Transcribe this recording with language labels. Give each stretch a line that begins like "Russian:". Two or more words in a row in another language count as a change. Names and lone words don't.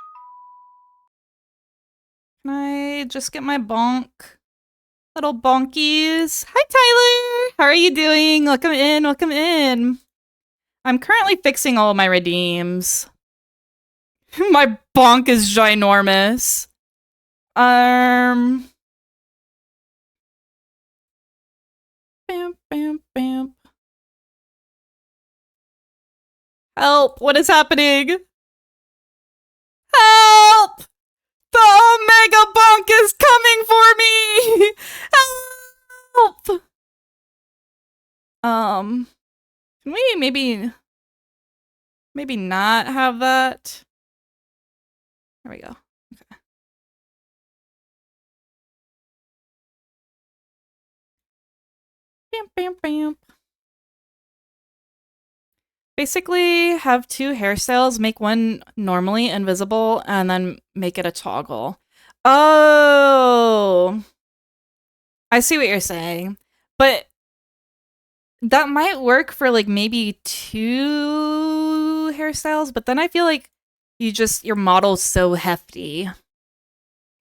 English: Can I just get my bonk? Little bonkies. Hi, Tyler. How are you doing? Welcome in. Welcome in. I'm currently fixing all of my redeems. My bonk is ginormous. Bam, bam, bam. Help! What is happening? Help! The Omega Bonk is coming for me! Help! Can we maybe not have that? There we go. Okay. Bam, bam, bam. Basically, have two hairstyles, make one normally invisible, and then make it a toggle. Oh! I see what you're saying. But that might work for like maybe two hairstyles, but then I feel like your model's so hefty.